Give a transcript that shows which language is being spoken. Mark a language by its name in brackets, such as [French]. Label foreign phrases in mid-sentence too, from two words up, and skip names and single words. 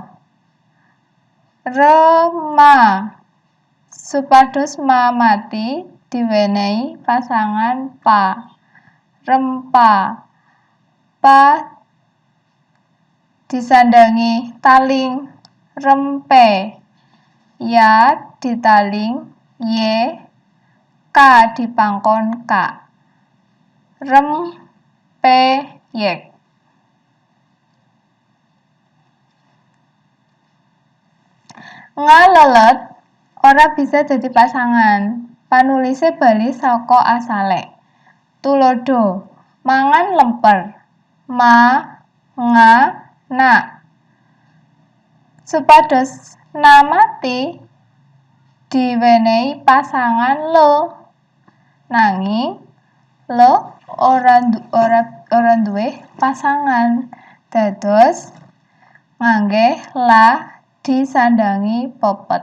[Javanese] Rema supados ma mati diwenehi pasangan pa. Rempa. Pa disandangi taling rempe. Ya ditaling ye. Ka dipangkon ka. Rempeyek. Ngalelet ora bisa dadi pasangan. Panulise bali saka asale. Tulodo, mangan lemper. Ma, nga, na. Supados namati diwenehi pasangan lo. Nanging lo ora duwe pasangan. Dados ngangge la disandangi pepet.